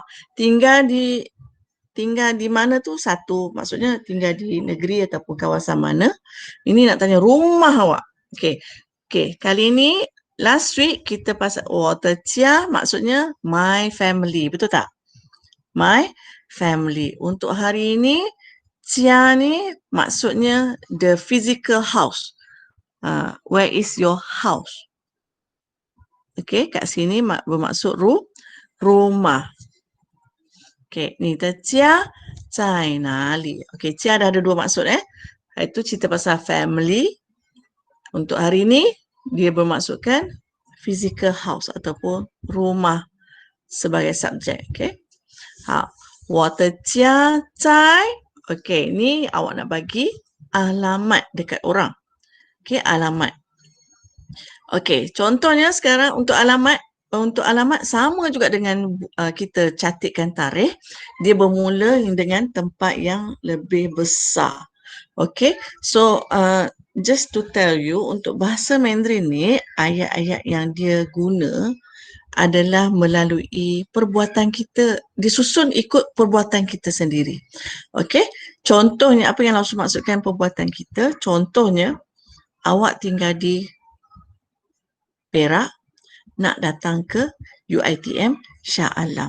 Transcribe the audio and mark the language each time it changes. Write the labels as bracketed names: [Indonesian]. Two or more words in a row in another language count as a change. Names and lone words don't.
[Malay] Tinggal di mana tu satu, maksudnya tinggal di negeri ataupun kawasan mana. Ini nak tanya rumah awak. Okay, kali ini [English] last week [Malay] kita pasal Jia maksudnya [English] my family, [Malay] betul tak? [English] My family. [Malay] Untuk hari ini Jia ni maksudnya [English] the physical house. Where is your house? [Malay] Okay, kat sini bermaksud rumah. Okay, ni [Chinese] the Jia在哪里? [Malay] Okay, Jia dah ada dua maksud Itu cerita pasal family. Untuk hari ni dia bermaksudkan [English] physical house [Malay] ataupun rumah sebagai subjek. Okay. [Chinese] 好，我的家在 [Malay] Okey, ni awak nak bagi alamat dekat orang. Okey, alamat. Okey, contohnya sekarang untuk alamat sama juga dengan kita catatkan tarikh. Dia bermula dengan tempat yang lebih besar. Okey, [English] so just to tell you, [Malay] untuk bahasa Mandarin ni, ayat-ayat yang dia guna adalah melalui perbuatan kita, disusun ikut perbuatan kita sendiri. Okey, contohnya apa yang Lausu maksudkan perbuatan kita? Contohnya, awak tinggal di Perak, nak datang ke UiTM Shah Alam.